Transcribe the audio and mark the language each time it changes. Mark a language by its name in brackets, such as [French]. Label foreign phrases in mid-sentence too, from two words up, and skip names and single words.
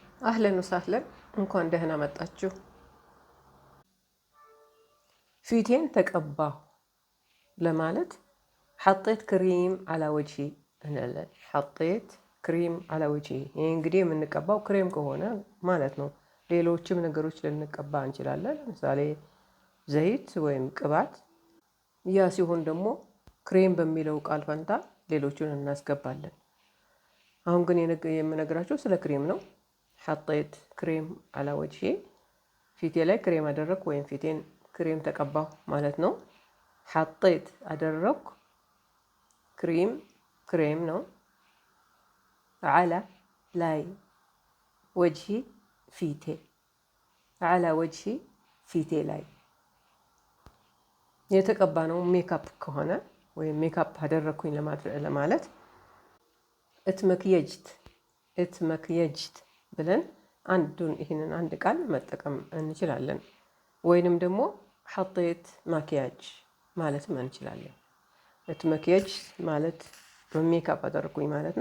[Arabic] أهلا وسهلا [Amharic] እንኳን ደህና መጣችሁ ፊቴን ተቀባሁ ለማለት [Arabic] حطيت كريم على وجهي [Amharic] እንላለን [Arabic] حطيت كريم على وجهي [Amharic] ይሄ እንግዲህ የምንቀባው ክሬም ከሆነ ማለት ነው ሌሎችም ነገሮች ልንቀባ እንችላለን ለምሳሌ ዘይት ወይም ቅባት ያ ሲሆን ደግሞ ክሬም በሚለው ቃል ፈንታ ሌሎችን እናስገባለን አሁን ግን የምነግራችሁ ስለ ክሬም ነው [Arabic] حطيت كريم على وجهي [Amharic] ፊቴ ላይ ክሬም አደረኩ ወይም ፊቴን ክሬም ተቀባሁ ማለት ነው حطيت አደረኩ ክሬም ነው على ላይ وجهي ፊቴ [Arabic] على وجهي [Amharic] ፊቴ ላይ የተቀባ ነው ሜካፕ ከሆነ ወይም ሜካፕ አደረኩኝ ለማለት اتمكيجت ብለን ይሄንን አንድ ቃል መጠቀም እንችላለን ወይንም ደግሞ [Arabic] حطيت مكياج [Amharic] ማለትም እንችላለን اتمكيج ማለት ሜካፕ አደረኩኝ ማለት